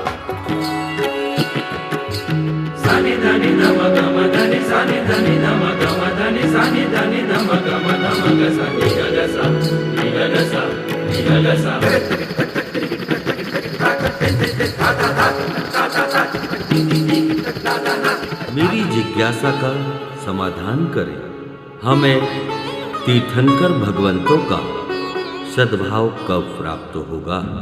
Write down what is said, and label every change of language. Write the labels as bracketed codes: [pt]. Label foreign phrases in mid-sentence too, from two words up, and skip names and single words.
[hi] सानि धनि नम गम धनि सानि धनि नम गम धनि सानि धनि नम गम नम ग सानि ग सा नि ग सा नि ग सा। मेरी जिज्ञासा का समाधान करें, हमें तीर्थंकर भगवंतों का सद्भाव कब प्राप्त होगा?